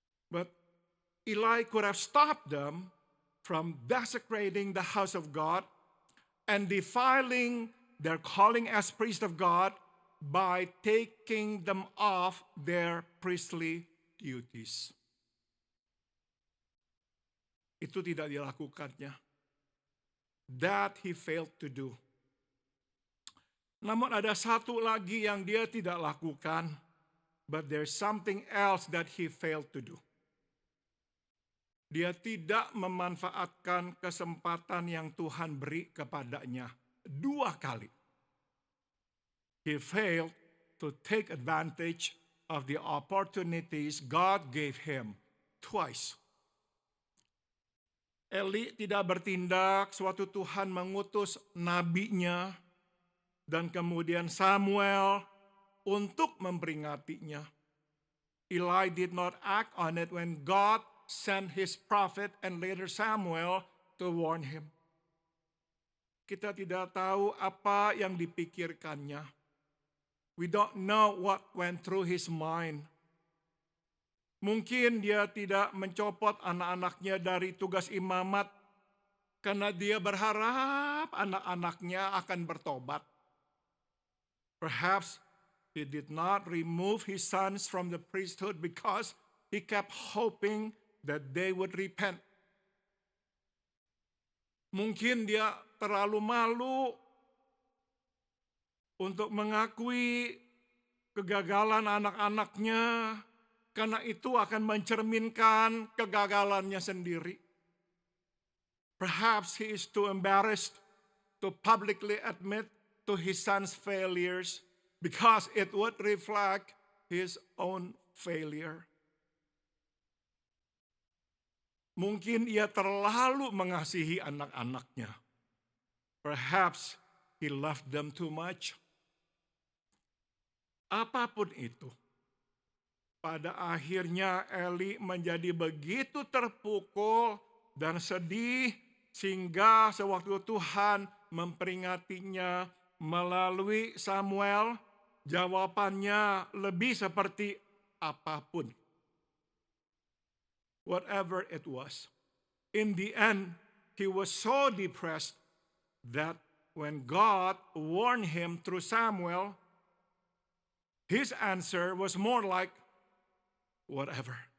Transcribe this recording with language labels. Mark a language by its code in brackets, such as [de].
[en] But Eli could have stopped them from desecrating the house of God and defiling their calling as priest of God by taking them off their priestly duties. [id] Itu tidak dilakukannya. [en] That he failed to do. [id] Namun ada satu lagi yang dia tidak lakukan, [en] but there's something else that he failed to do. [id] Dia tidak memanfaatkan kesempatan yang Tuhan beri kepadanya 2 kali. [en] He failed to take advantage of the opportunities God gave him twice. [id] Eli tidak bertindak sewaktu Tuhan mengutus nabinya dan kemudian Samuel untuk memperingatinya. [en] Eli did not act on it when God sent his prophet and later Samuel to warn him. [id] Kita tidak tahu apa yang dipikirkannya. [en] We don't know what went through his mind. [id] Mungkin dia tidak mencopot anak-anaknya dari tugas imamat karena dia berharap anak-anaknya akan bertobat. [en] Perhaps he did not remove his sons from the priesthood because he kept hoping that they would repent. [id] Mungkin dia terlalu malu untuk mengakui kegagalan anak-anaknya karena itu akan mencerminkan kegagalannya sendiri. [en] Perhaps he is too embarrassed to publicly admit to his son's failures because it would reflect his own failure. [id] Mungkin ia terlalu mengasihi anak-anaknya. [en] Perhaps he loved them too much. [id] Apapun itu, pada akhirnya Eli menjadi begitu terpukul dan sedih sehingga sewaktu Tuhan memperingatinya melalui Samuel, jawabannya lebih seperti apapun. [en] Whatever it was. In the end, he was so depressed that when God warned him through Samuel, his answer was more like, whatever.